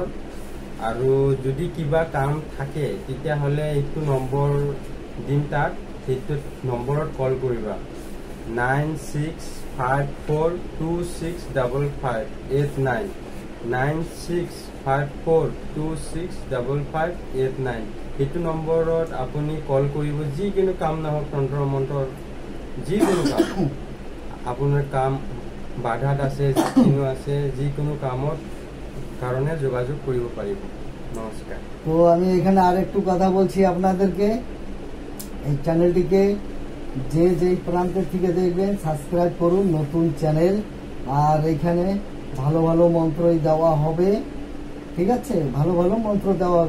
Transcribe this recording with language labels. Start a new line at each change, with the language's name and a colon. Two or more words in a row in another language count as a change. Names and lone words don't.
Assamese: আৰু যদি কিবা কাম থাকে তেতিয়াহ'লে এইটো নম্বৰ দিম, তাত সেইটো নম্বৰত কল কৰিবা 9654265589 9654265589। সেইটো নম্বৰত আপুনি কল কৰিব। যিকোনো কাম নহওক তন্ত্ৰ মন্ত্ৰৰ যিকোনো কাম, আপোনাৰ কাম বাধাত আছে যিকোনো আছে, যিকোনো কামত কারণে যোগাযোগ কৰিব পাৰিব। নমস্কার।
Bangla: তো আমি এখানে আরেকটু কথা বলছি আপনাদেরকে, এই চ্যানেলটিকে যে যেই প্রান্তের থেকে দেখবেন সাবস্ক্রাইব করুন, নতুন চ্যানেল। আর এখানে ভালো ভালো মন্ত্রই দেওয়া হবে, ঠিক আছে? ভালো ভালো মন্ত্র দেওয়া হবে।